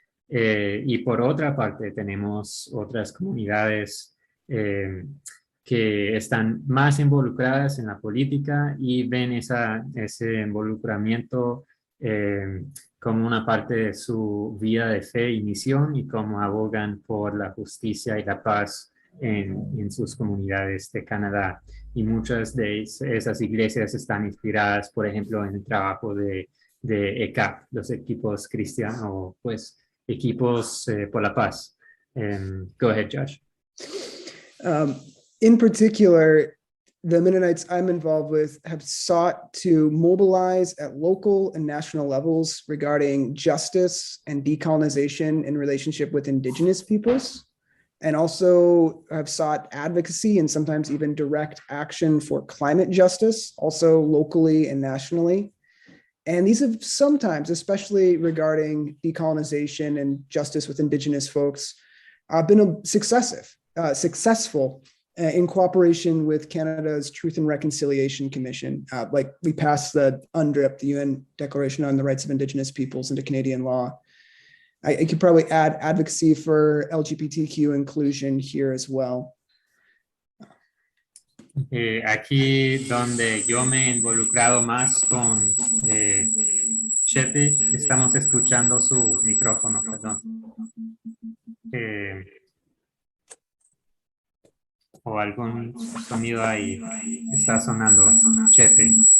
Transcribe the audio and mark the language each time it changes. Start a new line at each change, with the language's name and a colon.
Spanish: Y por otra parte tenemos otras comunidades que están más involucradas en la política y ven ese involucramiento como una parte de su vida de fe y misión y cómo abogan por la justicia y la paz en sus comunidades de Canadá. Y muchas de esas iglesias están inspiradas, por ejemplo, en el trabajo de ECAP, los equipos cristianos, o pues equipos por la paz.
English: Go ahead, Josh. In particular, the Mennonites I'm involved with have sought to mobilize at local and national levels regarding justice and decolonization in relationship with Indigenous peoples, and also have sought advocacy and sometimes even direct action for climate justice, also locally and nationally. And these have sometimes, especially regarding decolonization and justice with Indigenous folks, been successful in cooperation with Canada's Truth and Reconciliation Commission. Like we passed the UNDRIP, the UN Declaration on the Rights of Indigenous Peoples, into Canadian law. I could probably add advocacy for LGBTQ inclusion here as well.
Spanish: Aquí donde yo me he involucrado más con Chepe, estamos escuchando su micrófono, perdón. O algún sonido ahí está sonando, Chepe.